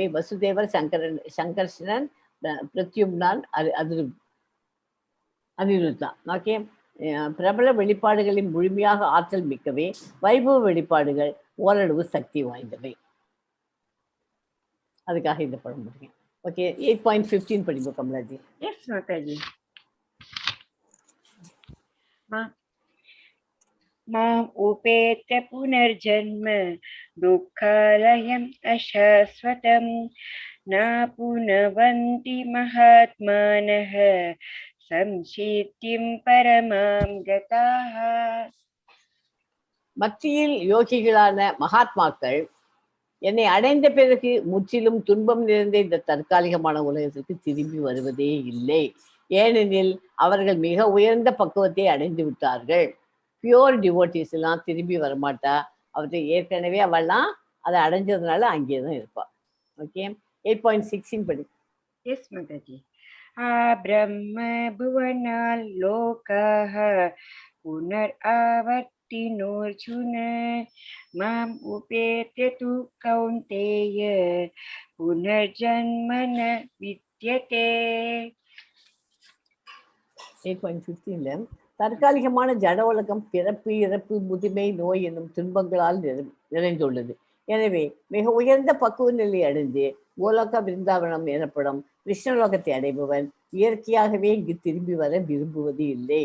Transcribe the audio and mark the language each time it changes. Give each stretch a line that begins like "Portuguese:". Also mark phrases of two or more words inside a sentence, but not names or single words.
Tamil: வசுதேவர், சங்கர்ஷணன், பிரத்யும்னான், அனிருத்தா. ஓகே. பிரபல வெளிப்பாடுகளின் முழுமையாக ஆற்றல் மிக்கவை. வைபவ வெளிப்பாடுகள் ஓரளவு சக்தி வாய்ந்தவை. அதுக்காக இந்த படம் முடியும். ஓகே. 8.15 படிப்போம் கமலாஜி.
English: Yes, Mataji.
Sanskrit: माम् उपेत्य पुनर्जन्म दुःखालयम् अशाश्वतम् न पुनवन्ति महात्मानः संशीतिं परमां गताः.
Tamil: மத்தியில் யோகிகளான மகாத்மாக்கள் என்னை அடைந்த பிறகு முற்றிலும் துன்பம் நிறைந்த இந்த தற்காலிகமான உலகத்திற்கு திரும்பி வருவதே இல்லை. ஏனெனில் அவர்கள் மிக உயர்ந்த பக்குவத்தை அடைந்து விட்டார்கள்.
English: pure devotees
Tamil: எல்லாம் திரும்பி வரமாட்டா. அவற்றை ஏற்கனவே அவள்லாம் அதை அடைஞ்சதுனால அங்கே தான் இருப்பா. ஓகே. 8.16 படி.
English: Yes, Mataji.
Sanskrit: ब्रह्म भुवनाल् लोकाः पुनरावर्तिनोऽर्जुन माम् उपेत्य तु कौन्तेय पुनर्जन्म न विद्यते.
Tamil: 8.15 தற்காலிகமான ஜட உலகம் பிறப்பு, இறப்பு, முதுமை, நோய் என்னும் துன்பங்களால் நிறைந்துள்ளது. எனவே மிக உயர்ந்த பக்குவ நிலை அடைந்து கோலோக பிருந்தாவனம் எனப்படும் கிருஷ்ணலோகத்தை அடைபவன் இயற்கையாகவே இங்கு திரும்பி வர விரும்புவது இல்லை.